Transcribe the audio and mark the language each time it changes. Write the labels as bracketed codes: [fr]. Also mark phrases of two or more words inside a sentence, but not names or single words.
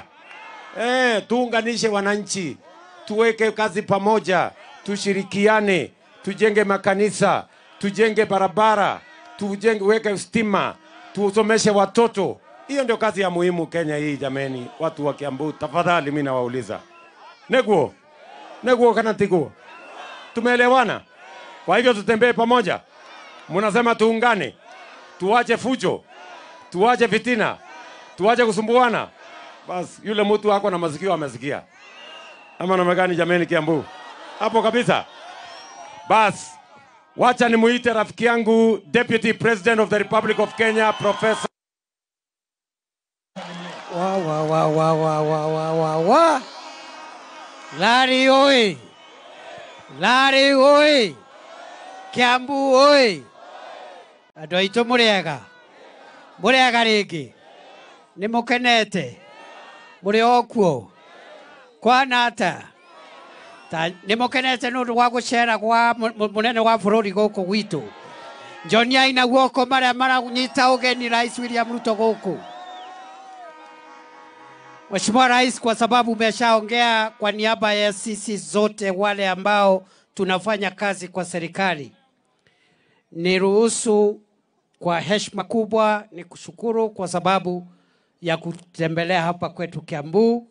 [sw] Tuunganishe wananchi, tuweke kazi pamoja, tushirikiane, tujenge makanisa, tujenge barabara, weke stima, tusomeshe watoto. Hiyo ndio kazi ya muhimu Kenya hii jameni. Watu wa Kiambu, tafadhali mimi nawauliza. [ki] Neguo kana tiguo? [sw] Tumeelewana? Kwa hivyo tutembee pamoja. Mnasema tuungane, tuache fujo, tuache fitina, tuache kusumbuana. Bas, yule mtu wako na masikio amesikia. Ama namna gani jameni Kiambu? Hapo kabisa. Bas, wacha nimuite rafiki yangu [en] Deputy President of the Republic of Kenya, [sw] Professor. [ki] Lari oi! Lari oi! Kiambu oi! Andũ aitũ mũrĩega? Mũrĩega rĩngĩ? Nĩ mũkenete? Mũrĩ o kuo? Kwana atĩa? Nĩ mũkenete nĩ ũndũ wa gũcera kwa mũnene wa bũrũri gũkũ gwitũ? Njoniai na guoko marĩa maranyita ũgeni Rais William Ruto gũkũ. [sw] Mheshimiwa Rais, kwa sababu umeshaongea kwa niaba ya sisi zote wale ambao tunafanya kazi kwa serikali, niruhusu kwa heshima kubwa ni kushukuru kwa sababu ya kutembelea hapa kwetu Kiambu.